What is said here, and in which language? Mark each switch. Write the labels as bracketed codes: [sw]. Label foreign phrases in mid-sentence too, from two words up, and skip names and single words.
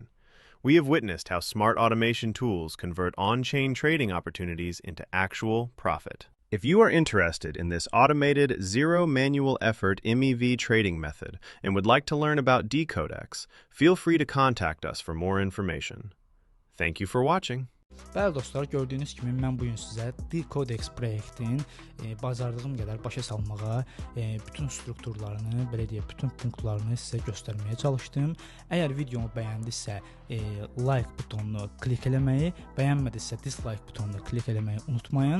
[en] We have witnessed how smart automation tools convert on-chain trading opportunities into actual profit. If you are interested in this automated, zero manual effort MEV trading method and would like to learn about Decodex, feel free to contact us for more information. Thank you for watching. [az] Bəli dostlar, gördüyünüz kimi mən bu gün sizə Decodex proyektinin bacardığım qədər başa salmağa, bütün strukturlarını, belə deyək, bütün punktlarını sizə göstərməyə çalışdım. Əgər videomu bəyəndisə, like butonunu klik eləməyi, bəyənmədisə dislike butonunu klik eləməyi unutmayın.